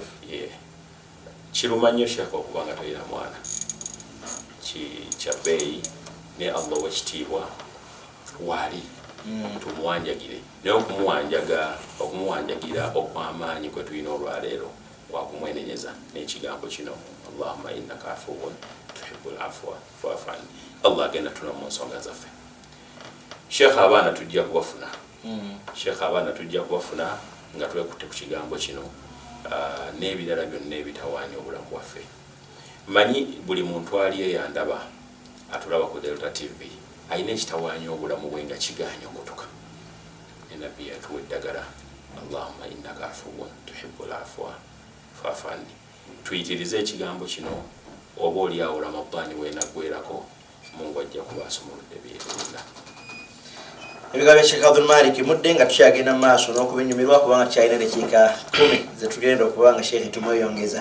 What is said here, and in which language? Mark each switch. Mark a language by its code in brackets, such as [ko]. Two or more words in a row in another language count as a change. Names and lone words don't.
[lg] Kiruma nnyo Sheikh okuba nga toyina mwana kya bbeeyi ne Allah wekitiibwa waali tumuwanjagire naye okumuwanjagira okw'amaanyi kwe tulina olwaleero kwakumwenenyeza n'ekigambo kino [ar] اللهم إنك عفو تحب العفو فاعف عني. [lg] Allah agenda tuna mu nsonga zaffe. Sheikh abaana tujja kubafuna nga twekutte ku kigambo kino n'ebirala byonna ebitawaanya obulamu bwaffe. Manyi buli muntu ali eyandaba atulaba ku Delta TV alina ekitawaanya obulamu bwe nga kigaanya okutuka. Nabbi yatuwa eddagala [ar] اللهم إنك عفو تحب العفو فاعف عني. [lg] Tuyitirize ekigambo kino oba oliawo Ramadani weenaggwerako Mungu ajja kubaasumuludde byetulina. Ebigambo bya Sheikh Abdul Malik Mudde nga tukyagenda mu maaso n'okubinyumirwa kubanga tukyalina eddakiika 10 zetugenda okuba nga Sheikh tumweyongeza.